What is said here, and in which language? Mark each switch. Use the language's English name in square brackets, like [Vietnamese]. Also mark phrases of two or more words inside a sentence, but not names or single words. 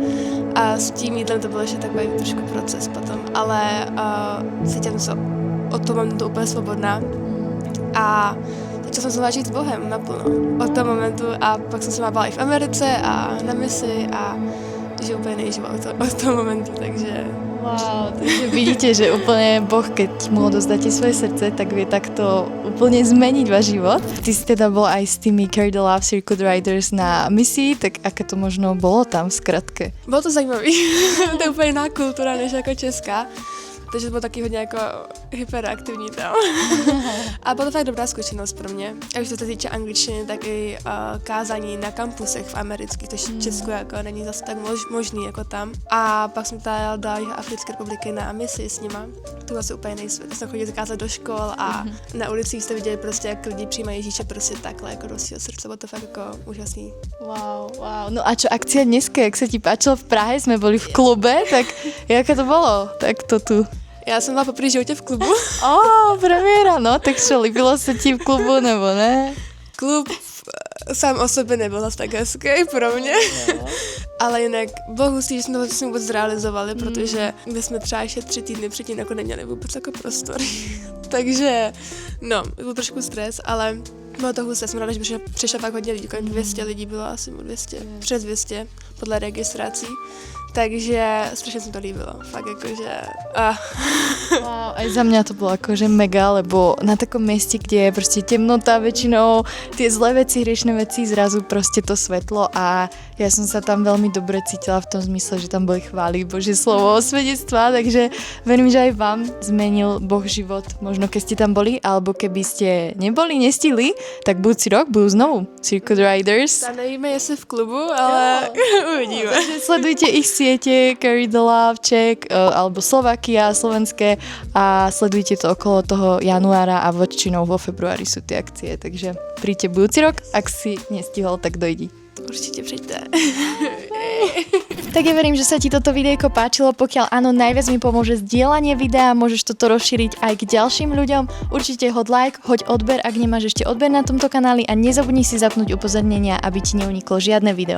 [Czech] A s tím jídlem to byl ještě takový trošku proces potom, ale cítila jsem se od toho momentu úplně svobodná. A začala jsem znovu žít s Bohem naplno od toho momentu a pak jsem se má i v Americe a na misi a že úplně nejžila od toho momentu, takže... [Slovak] Wow, takže vidíte, že úplne Boh, keď mu odozdáte svoje srdce, tak vie takto úplne zmeniť váš život. Ty si teda bol aj s tými Carry the Love Circuit Riders na misii, tak aké to možno bolo tam v skratke? [Czech] Bylo to zajímavý, to je úplně jiná kultura než jako česká. Takže to bylo taky hodně jako hyperaktivní tam. A byla to fakt dobrá zkušenost pro mě. A už to se týče angličtiny, tak i kázání na kampusech v amerických, což v Česku jako není zase tak možný jako tam. A pak jsem tady dala Africké republiky na misi s nima. To bylo úplně jiný svět. Jsem chodila kázat do škol a na ulicích jste viděli prostě, jak lidi přijímají Ježíše prostě takhle jako do svého srdce. Bylo to fakt jako úžasný. Wow. [Slovak] No a čo akcia dneska, jak sa ti páčilo v Prahe, sme boli v klube, tak jaké to bolo? [Czech] Tak to tu. Já jsem byla poprvé v životě v klubu. Premiéra, no, tak čo, líbilo se ti v klubu, nebo ne? Klub sám o sobě nebyl zase tak hezký pro mě, ale jinak bylo hustý, že jsme to vlastně vůbec zrealizovali, protože my jsme třeba ještě 3 týdny předtím jako neměli vůbec jako prostor. Takže, no, byl trošku stres, ale bylo to husté, jsem ráda, že přišlo fakt hodně lidí, kolem 200 lidí bylo asi 200, přes 200 podle registrací. [Slovak] Takže strašne sa to líbilo. Fakt akože... Wow, aj za mňa to bolo akože mega, lebo na takom mieste, kde je proste temnota väčšinou, tie zlé veci, hriešne veci, zrazu proste to svetlo a ja som sa tam veľmi dobre cítila v tom zmysle, že tam boli chvály, Božie slovo, svedectvá, takže verím, že aj vám zmenil Boh život, možno keď ste tam boli, alebo keby ste neboli, nestihli, tak budúci rok budú znovu Circuit Riders. [Czech] Tam nevíme, jestli v klubu, ale uvidíme. [Slovak] Takže sledujte ich siete Carry the Love Czech alebo Slovakia, slovenské a sledujte to okolo toho januára a väčšinou vo februári sú tie akcie, takže príďte budúci rok, ak si nestihol, tak dojdi. Určite príďte. Tak ja verím, že sa ti toto videjko páčilo, pokiaľ áno, najviac mi pomôže zdieľanie videa, môžeš toto rozšíriť aj k ďalším ľuďom, určite hoď like, hoď odber, ak nemáš ešte odber na tomto kanáli a nezabudni si zapnúť upozornenia, aby ti neuniklo žiadne video.